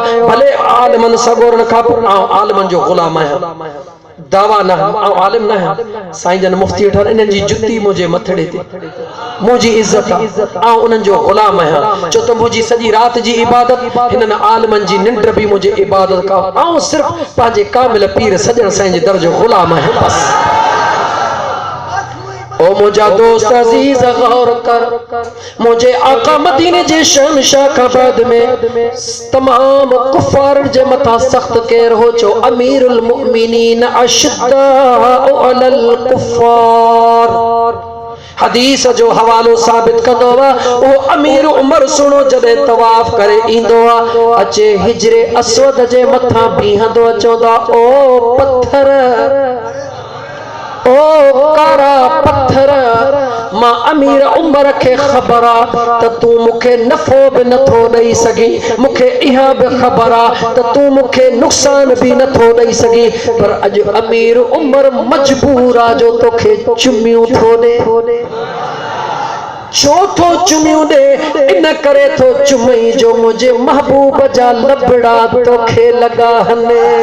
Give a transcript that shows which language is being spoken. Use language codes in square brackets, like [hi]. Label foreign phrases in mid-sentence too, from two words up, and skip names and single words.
[sd] भले आलिमन सगोरन खां पोइ आलिमन जो ग़ुलाम आहियां। दावा न आलिम न साईं जन मुफ्ती ठहर इन्हनि जी जुती मुझे मथड़े ते मुझी इज्जत आ उन्हनि जो ग़ुलाम आहियां। छो त मुझी सॼी रात जी इबादत हिननि आलिमन जी निंड भी मुझे इबादत का ऐं सिर्फ़ पंहिंजे कामिल पीर सजण साईं जे दर जो ग़ुलाम आहियां बस। ओ मुझा दोस्त अजीज गौर कर। मुझे आका मदीने जे शहनशाह का बाद में तमाम कुफार जे मथा सख्त केर हो चो [ar] أمير المؤمنين أشداء على الكفار. [sd] हदीस जो हवालो साबित कंदो आ। ओ अमीर उमर सुनो जॾहिं तवाफ करे ईंदो आ अचे हिजरे अस्वद जे मथा बीहंदो चवंदा ओ पत्थर ओ कारा पत्थर मां अमीर उमर के खबर आ त तू मुखे नफ़ो भी नथो ॾेई सघी। मुखे इहा भी खबर आ त तू मुखे नुक़सान भी नथो ॾेई सघी। पर अॼु अमीर उमर मजबूर आ जो तोखे चुमियूं थो ॾे। छो थो चुमियूं ॾे? इन करे थो चुमई जो मुझे महबूब जा लबड़ा तोखे लॻा हने।